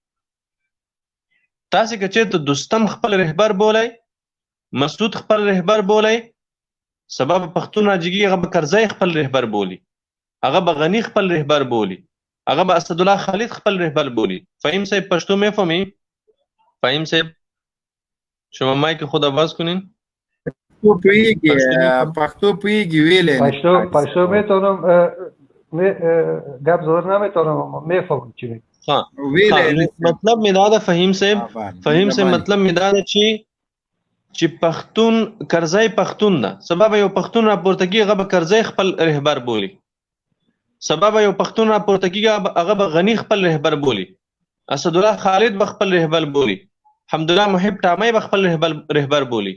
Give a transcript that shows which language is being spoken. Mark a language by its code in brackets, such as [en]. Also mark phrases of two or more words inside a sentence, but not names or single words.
[ps] تاسو که چېرته دوستم خپل رهبر بولئ، مسعود خپل رهبر بولئ، سبا به پښتون راجګي، هغه به کرزی خپل رهبر بولي، هغه به غنی خپل رهبر بولي، هغه به اسدالله خالد خپل رهبر بولي. [fa] فهیم صاحب پشتو میفهمی؟ فهیم صاحب شما مایک خود آواز کنین. [ps] پښتو پویږي ویلې [fa] پښتو میتونم گپ زدن نمیتونم، میفهمم چی میگی. [ps] مطلب می دا ده فهیم صاحب، فهیم صاحب مطلب می دا ده چې پښتون کرزی پښتون ده. سبب یو پښتون راپورته کیږي، هغه به کرزی خپل رهبر بولي. سبب یو پښتون راپورته کیږي، هغه به غنی خپل رهبر بولي. اسدالله خالد به خپل رهبر بولي. حمدالله محب ټامی به خپل رهبر بولي.